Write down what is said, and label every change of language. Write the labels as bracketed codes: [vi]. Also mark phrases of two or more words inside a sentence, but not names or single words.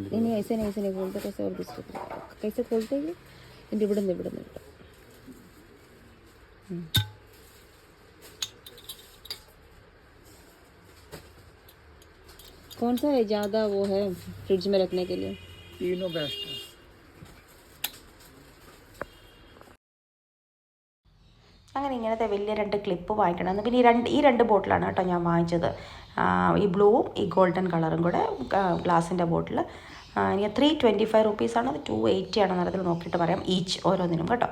[hi] नहीं ऐसे नहीं, ऐसे नहीं खोलते। कैसे और दूसरे कैसे खोलते हैं ये? दिबड़न दिबड़न दिबड़न। कौन सा है ज़्यादा वो है फ्रिज में रखने के लिए? तीनों बेस्ट है। [ml] അങ്ങനെ ഇങ്ങനത്തെ വലിയ 2 ക്ലിപ്പ് വാങ്ങിക്കണം. പിന്നെ ഈ രണ്ട് ബോട്ടിലാണ് കേട്ടോ ഞാൻ വാങ്ങിച്ചത്. ഈ ബ്ലൂവും ഈ [en] golden colour [ml] കൂടെ ഗ്ലാസിൻ്റെ ബോട്ടിൽ. എനിക്ക് 325 റുപ്പീസാണ്, അത് 280 ആണ് നിറത്തിൽ നോക്കിയിട്ട് പറയാം ഈച്ച് ഓരോന്നിനും കേട്ടോ.